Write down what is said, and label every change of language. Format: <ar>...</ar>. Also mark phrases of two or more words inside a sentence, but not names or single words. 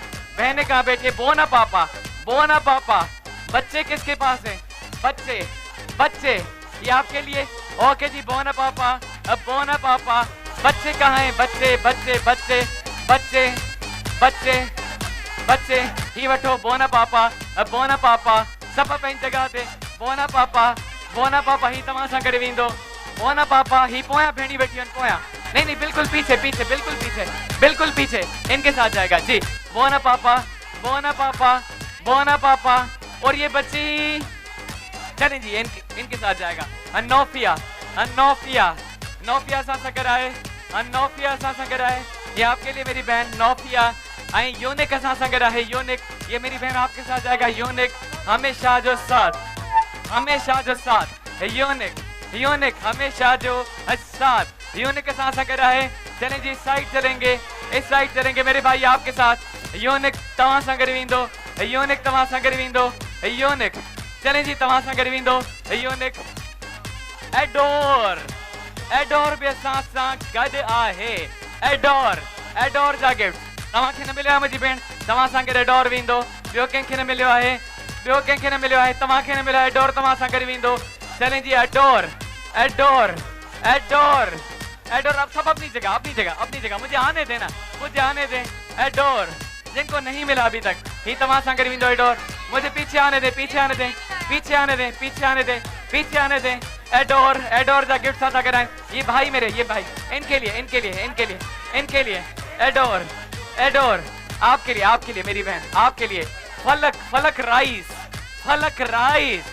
<hi>बहनें कहाँ बैठी है? बोना पापा। बच्चे किसके पास हैं? बच्चे ये आपके लिए। ओके जी, बोना पापा। बच्चे कहाँ हैं?</hi> <sd>बच्चे ही वठो। बोना पापा सब पंहिंजी जगह ते। बोना पापा ही तव्हां सां गॾु वेंदो। बोना पापा ही पोयां भेणी वेठी आहिनि।</sd> <hi>पोयां नहीं, बिल्कुल पीछे, बिल्कुल पीछे। इनके साथ जाएगा जी। बोना पापा। और ये बच्ची चलें जी, इनके साथ जाएगा।</hi> <sd>नोफिया सां गॾु आहे।</sd> <hi>ये आपके लिए मेरी बहन नोफिया।</hi> <sd>यूनिक असां सां गॾु आहे।</sd> <hi>यूनिक ये मेरी बहन आपके साथ जाएगा। यूनिक हमेशा जो साथ, हमेशा जो साथ, यूनिक यूनिक हमेशा जो साथ, यूनिक के साथ अगर है। चलें जी, इस साइड चलेंगे, इस साइड चलेंगे मेरे भाई आपके साथ।</hi> <sd>यूनिक तव्हां सां गॾु वेंदो, यूनिक तव्हां सां गॾु वेंदो, यूनिक।</sd> <hi>चलें जी,</hi> <sd>तव्हां सां गॾु वेंदो यूनिक। एडोर, एडोर बि असां सां गॾु आहे। एडोर, एडोर जा गिफ्ट तव्हांखे न मिलियो आहे मुंहिंजी भेण, तव्हां सां गॾु एडोर वेंदो। ॿियो कंहिंखे न मिलियो आहे, ॿियो कंहिंखे न मिलियो आहे, तव्हांखे न मिलियो आहे। एडोर तव्हां सां गॾु वेंदो।</sd> <hi>चलें जी, एडोर, एडोर, एडोर, एडोर। अब सब अपनी जगह, अपनी जगह, अपनी जगह। मुझे आने देना, मुझे आने दे। एडोर जिनको नहीं मिला अभी तक,</hi> <sd>ही तव्हां सां गॾु वेंदो</sd> <hi>एडोर। मुझे पीछे आने दे, पीछे आने दे, पीछे आने दे, पीछे आने दे, पीछे आने दे। एडोर, एडोर जा गिफ्ट साथ अगर आए, ये भाई मेरे, ये भाई, इनके लिए, इनके लिए, इनके लिए, इनके लिए। एडोर, एडोर आपके लिए, आपके लिए मेरी बहन, आपके लिए। फलक, फलक राइस, फलक राइस।</hi>